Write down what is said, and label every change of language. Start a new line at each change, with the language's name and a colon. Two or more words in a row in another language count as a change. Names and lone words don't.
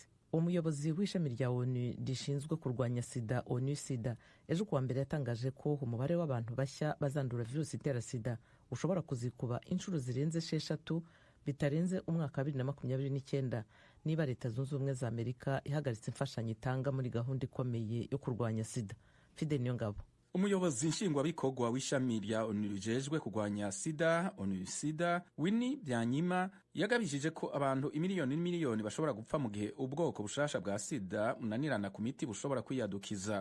Rundi: Umuyobozi w'ishami rya ONU rishinzwe kurwanya sida ONU-SIDA ejo kuwa mbere yatangaje ko umubare w'abantu bashya bazandura virusi itera sida ushobora kuzikuba inshuro zirenze 6 bitarenze umwaka wa 2029 niba Leta Zunze Ubumwe za Amerika ihagaritse imfashanyo itanga muri gahunda ikomeye yo kurwanya sida. Fidel Niyongabo, umuyobozi nshingwabikorwa w'ishami rya ONU rijejwe kurwanya sida ONU-SIDA Winnie Byanyima yagabishije ko abantu imiliyoni bashobora gupfa mu gihe ubwoko bushasha bwa sida munanirana ku miti bushobora kwiyadukiza.